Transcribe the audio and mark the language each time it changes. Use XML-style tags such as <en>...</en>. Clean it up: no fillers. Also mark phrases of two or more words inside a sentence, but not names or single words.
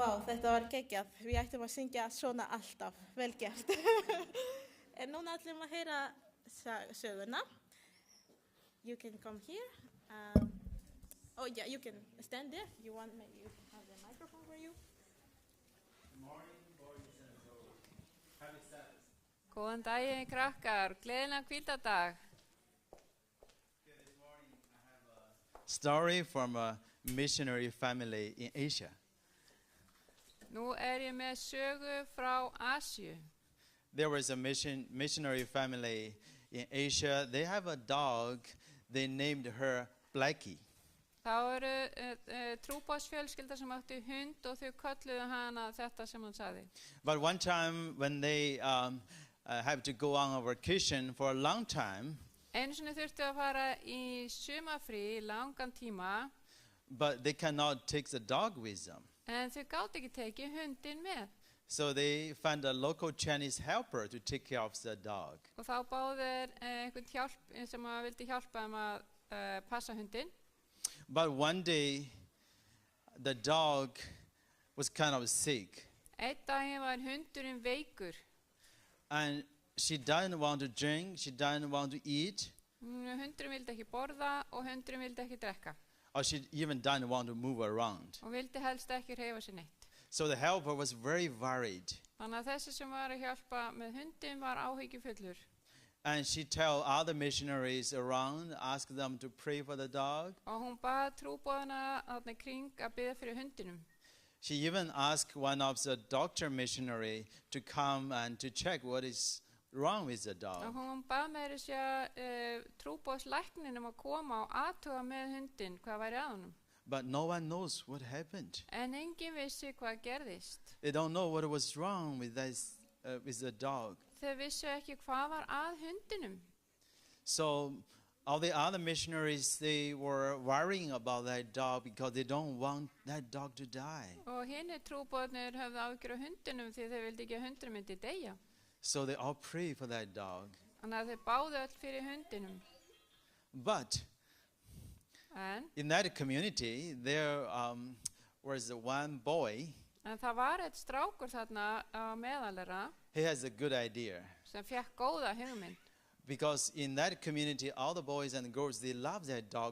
<is>Þetta var geggjað. Við ættum að syngja svona alltaf. Vel gert. En núna ætlum að heyra söguna.</is> <en>You can come here. Oh yeah, you can stand there. You want me? You have the microphone for you. Good morning, boys and girls. Happy Sabbath.</en> <is>Góðan daginn, krakkar. Gleðilegan hvíldardag.</is> <en>Okay, this morning I have a story from a missionary family in Asia.</en> <is>Nú ég með sögu frá Asíu.</is> <en>There was a missionary family in Asia. They have a dog. They named her Blackie.</en> <is>Það trúboðsfjölskylda sem átti hund og þau kölluðu hana þetta sem hann sagði.</is> <en>But one time when they have to go on a vacation for a long time,</en> <is>Einu sinni þurftu að fara í sumarfrí í langan tíma,</is> <en>but they cannot take the dog with them.</en> <is>en þau gátu ekki tekið hundinn með.</is> <en>So they found a local Chinese helper to take care of the dog.</en> <is>Og þá báðu þeir einhvern hjálp sem vildi hjálpa þeim að passa hundinn.</is> <en>But one day, the dog was kind of sick.</en> <is>Einn daginn var hundurinn veikur.</is> <en>And she didn't want to drink, she didn't want to eat,</en> <is>Hundurinn vildi ekki borða og hundurinn vildi ekki drekka.</is> <en>or she even didn't want to move around.</en> <is>Og vildi helst ekki hreyfa sig neitt.</is> <en>So the helper was very worried.</en> <is>Þannig að þessi sem var að hjálpa með hundin var áhyggjufullur.</is> <en>And she told other missionaries around, asked them to pray for the dog.</en> <is>Og hún bað trúboðana þarna í kring að biðja fyrir hundinum.</is> <en>She even asked one of the doctor missionary to come and to check what is wrong with the</en> <is>Og</is> <en>dog.</en> <is>hún bað með þessi að trúboðslækninum að koma og athuga með hundin hvað væri að honum.</is> <en>But no one knows what happened.</en> <is>En enginn vissi hvað gerðist.</is> <en>They don't know what was wrong with the dog.</en> <is>Þau vissu ekki hvað var að hundinum.</is> <en>So all the other missionaries, they were worrying about that dog because they don't want that dog to die.</en> <is>Og hinni trúboðnir höfðu áhyggjur af hundinum því þau vildi ekki að hundurinn myndi deyja.</is> <en>So they all pray for that dog.</en> <is>Þannig að þau báðu öll fyrir hundinum.</is> <en>But</en> <is>En</is> <en>in that community, there was one boy.</en> <is>það var eitt strákur þarna á meðalera</is> <en>He has a good idea.</en> <is>sem fekk góða hugmynd.</is> <en>Because in that community, all the boys and girls, they love that dog.</en>